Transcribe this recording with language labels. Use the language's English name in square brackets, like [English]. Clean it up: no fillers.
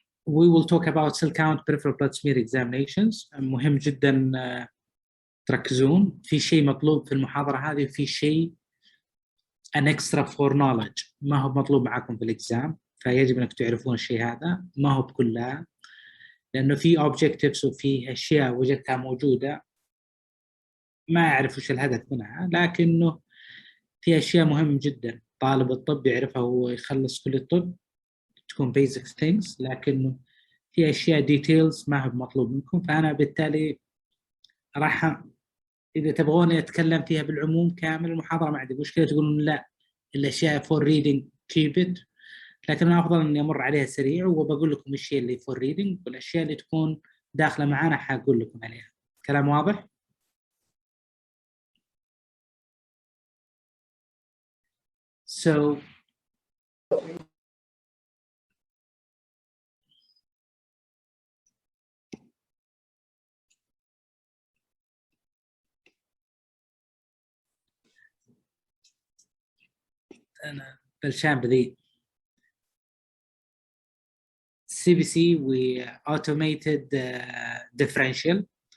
[English] We will talk about cell count peripheral blood smear examinations. [Arabic] مهم جدا تركزون في شيء مطلوب في المحاضرة هذه وفي شيء [English] an extra for knowledge [Arabic] ما هو مطلوب معكم في الإكزام، فيجب أنك تعرفون الشيء هذا ما هو بكلها، لأنه في objectives وفي أشياء وجدتها موجودة ما أعرف وش الهدف منها، لكنه في أشياء مهمة جدا طالب الطب يعرفها وهو يخلص كل الطب تكون [English] basic things، [Arabic] لكنه في أشياء details ما هو مطلوب منكم، فأنا بالتالي راح إذا تبغوني أتكلم فيها بالعموم كامل المحاضرة ما عندي مشكلة، تقولون لا الأشياء [English] for reading keep it، [Arabic] لكن أنا أفضل إني أمر عليها سريع وبقول لكم الشيء اللي [English] for reading [Arabic] والأشياء اللي تكون داخلة معانا حقول لكم عليها. كلام واضح؟ [English] So [Arabic] أنا بلشان بذي CBC [English] we automated differential.